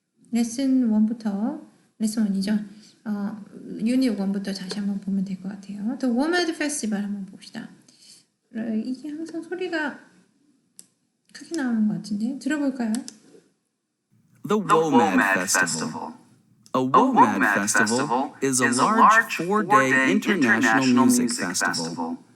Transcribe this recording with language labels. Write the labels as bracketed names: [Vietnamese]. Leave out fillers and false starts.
[Korean] 레슨 1부터 레슨 1이죠. 유닛 1부터 다시 한번 보면 될 것 같아요. [English] The WOMAD Festival [Korean] 한번 봅시다. 이게 항상 소리가 크게 나오는 것 같은데 들어볼까요? [English] The WOMAD Festival. A WOMAD Festival is a large four-day international music festival.